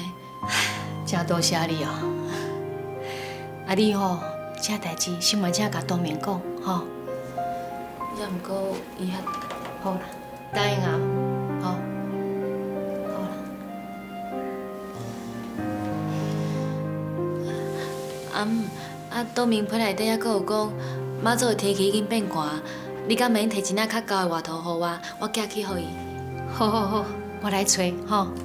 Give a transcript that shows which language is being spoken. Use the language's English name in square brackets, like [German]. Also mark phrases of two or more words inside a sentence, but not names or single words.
[Min Nan Chinese] 真多谢你哦。啊，你吼，这代志先慢请甲东明讲，吼。也毋过伊遐好啦，答应啊，好，好啦。东明批内底还佫有讲，妈祖的天气已经变寒，你敢免摕一领较厚的外套互我寄去互伊。好好好，我来找吼。